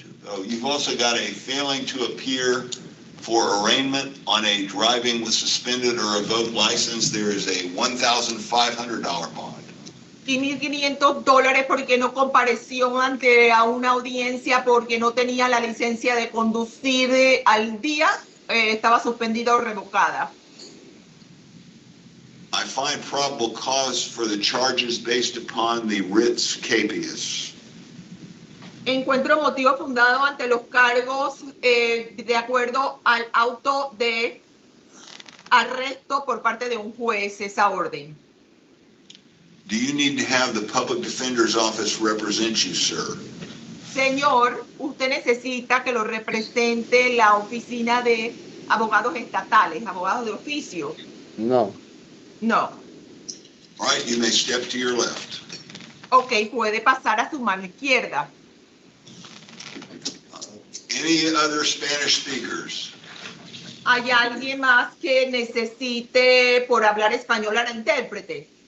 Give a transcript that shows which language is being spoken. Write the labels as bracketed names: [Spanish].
[English] Oh, you've also got a failing to appear for arraignment on a driving with suspended or revoked license. There is a $1,500 bond. [Spanish] Y $1,500 porque no compareció ante a una audiencia porque no tenía la licencia de conducir al día, estaba suspendida o revocada. [English] I find probable cause for the charges based upon the writs capias. [Spanish] Encuentro motivo fundado ante los cargos de acuerdo al auto de arresto por parte de un juez, esa orden. [English] Do you need to have the public defender's office represent you, sir? [Spanish] Señor, usted necesita que lo represente la oficina de abogados estatales, abogados de oficio. No. [English] No. All right, you may step to your left. [Spanish] Ok, puede pasar a su mano izquierda. [English] Any other Spanish speakers? [Spanish] ¿Hay alguien más que necesite por hablar español a la intérprete?